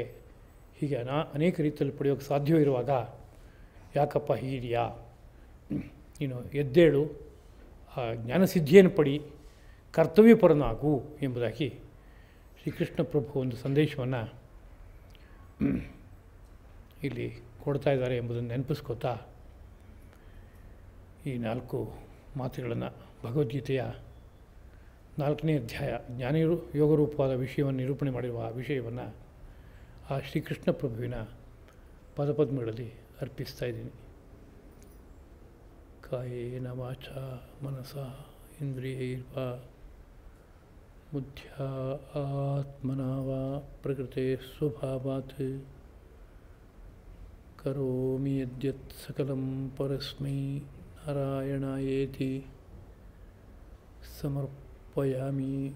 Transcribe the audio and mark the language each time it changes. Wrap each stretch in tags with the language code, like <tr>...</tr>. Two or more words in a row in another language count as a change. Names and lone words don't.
<kn>ಹೀಗೆ ಅನೇಕ ರೀತಿಯಲ್ಲಿ ಪಡೆಯೋಕ್ಕೆ ಸಾಧ್ಯವಿರುವಾಗ ಯಾಕಪ್ಪ ಹೀಗಿದೆಯಾ, ನೀನು ಎದ್ದೇಳು, ಆ ಜ್ಞಾನಸಿದ್ಧಿಯನ್ನು ಪಡಿ, ಕರ್ತವ್ಯಪರನಾಗು ಎಂಬುದಾಗಿ ಶ್ರೀಕೃಷ್ಣ ಪ್ರಭು ಒಂದು ಸಂದೇಶವನ್ನು ಇಲ್ಲಿ ಕೊಡ್ತಾ ಇದ್ದಾರೆ ಎಂಬುದನ್ನು ನೆನಪಿಸ್ಕೋತಾ ಈ 4 ಮಾತುಗಳನ್ನು ಭಗವದ್ಗೀತೆಯ 4ನೇ ಅಧ್ಯಾಯ ಯೋಗರೂಪವಾದ ವಿಷಯವನ್ನು ನಿರೂಪಣೆ ಮಾಡಿರುವ ಆ ವಿಷಯವನ್ನು ಆ ಶ್ರೀಕೃಷ್ಣ ಪ್ರಭುವಿನ ಪದಪದ್ಮಗಳಲ್ಲಿ ಅರ್ಪಿಸ್ತಾ ಇದ್ದೀನಿ.</kn> <sa>ಕಾಯೇನ ವಾಚ ಮನಸ ಇಂದ್ರಿಯೈರ್ವಾ ಬುದ್ಧ್ಯಾ ಆತ್ಮನಾ ವಾ ಪ್ರಕೃತೆ ಸ್ವಭಾವಾತ್ ಕರೋಮಿ ಯದ್ಯತ್ ಸಕಲಂ ಪರಸ್ಮೈ ನಾರಾಯಣಾಯೇತಿ ಸಮರ್ಪಯಾಮಿ.</sa>